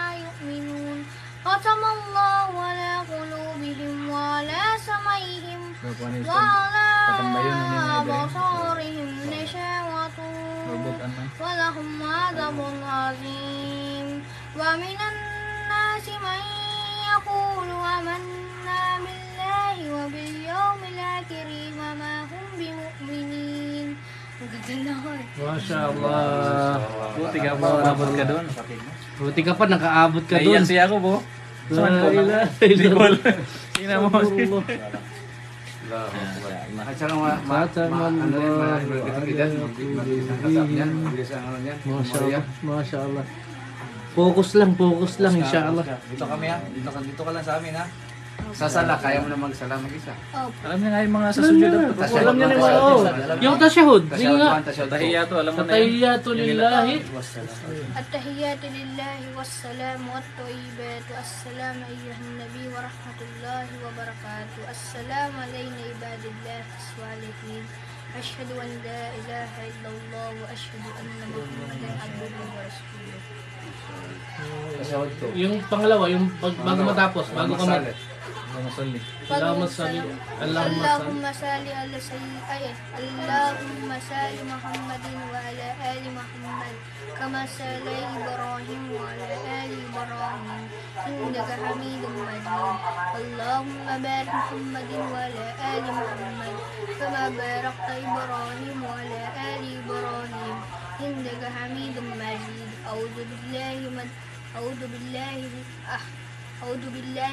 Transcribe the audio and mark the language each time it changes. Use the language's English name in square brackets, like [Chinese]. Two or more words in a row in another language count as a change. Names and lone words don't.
[Arabic] يؤمنون ختم الله على قلوبهم وعلى سمعهم وعلى أبصارهم غشاوة ولهم عذاب عظيم ومن الناس من يقول آمنا بالله وباليوم الآخر وما هم بمؤمنين. [Filipino] Maganda na ako eh. [Arabic] ما شاء الله. [Filipino] Buti ka po, nabot ka doon. Buti ka pa, nakaabot ka doon. Naiyan siya ako po. [Arabic] لا إله إلا الله. [Filipino] Tingnan mo. At saka ano rin, itong edad, mag-isang yan, mag-isang ano yan, Masya Maria. [Arabic] الله. ما شاء الله. [Filipino] Focus lang, inshallah. Dito kami ha. Dito ka lang sa amin ha. Sa sala, kaya mo na magsala mag-isa. Alam niya nga yung mga sa sujud. Alam niya naman, oo. Yung tashahud, sige nga. Tahiyato, alam mo na yun. [Arabic] التحيات لله. التحيات لله والسلام والطيبات والسلام أيها النبي ورحمة الله وبركاته السلام علينا عباد الله الصالحين أشهد أن لا إله إلا الله وأشهد أن محمدا عبده ورسوله. [Filipino] Yung pangalawa, yung bago matapos, bago ka mag... Masalli. [Arabic] اللهم صل. اللهم صل على سيدنا اللهم صل محمد وعلى آل محمد كما صلى إبراهيم وعلى آل إبراهيم إنك حميد مجيد اللهم بارك محمد وعلى آل محمد كما باركت إبراهيم وعلى آل إبراهيم إنك حميد مجيد أعوذ بالله أعوذ بالله أعوذ بالله